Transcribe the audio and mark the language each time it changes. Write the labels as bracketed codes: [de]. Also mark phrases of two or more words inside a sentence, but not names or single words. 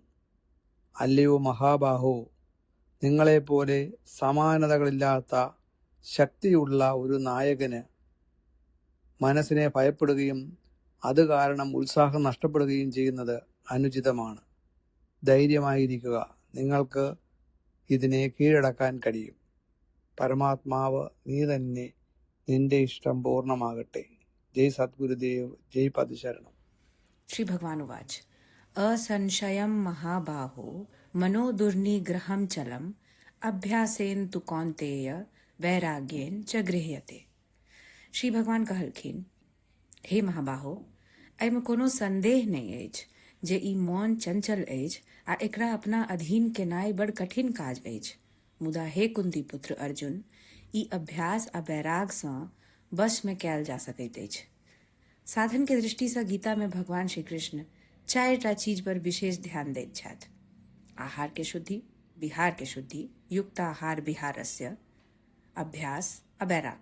[ml] അല്ലയോ മഹാബാഹോ, നിങ്ങളെപ്പോലെ സമാനതകളില്ലാത്ത ശക്തിയുള്ള ഒരു നായകന് മനസ്സിനെ ഭയപ്പെടുകയും അത് കാരണം ഉത്സാഹം നഷ്ടപ്പെടുകയും ചെയ്യുന്നത് അനുചിതമാണ്. ധൈര്യമായിരിക്കുക, നിങ്ങൾക്ക് ഇതിനെ കീഴടക്കാൻ കഴിയും. പരമാത്മാവ് നീ തന്നെ, നിന്റെ ഇഷ്ടം പൂർണ്ണമാകട്ടെ. ജയ് സദ്ഗുരുദേവ്, ജയ് പദശരണം. [sa] श्री भगवान उवाच असंशयं महाबाहो मनोदुर्निग्रहं चलम अभ्यासेन तु कौन्तेय वैराग्येन च गृह्यते। [mai] श्री भगवान कहलखिन, हे महाबाहो, एहिमे कोनो संदेह नहीं अछि जे ई मौन चंचल अछि आ एकरा अपना अधीन केनाइ बड़ कठिन काज अछि। मुदा हे कुंती पुत्र अर्जुन, ई अभ्यास आ वैराग सँ वश में कयल जा सकैत अछि। साधन के दृष्टि से गीता में भगवान श्री कृष्ण 4टा चीज पर विशेष ध्यान दैत छथि। आहार के शुद्धि, विहार के शुद्धि, [sa] युक्त आहार विहारस्य, [mai] अभ्यास आ वैराग।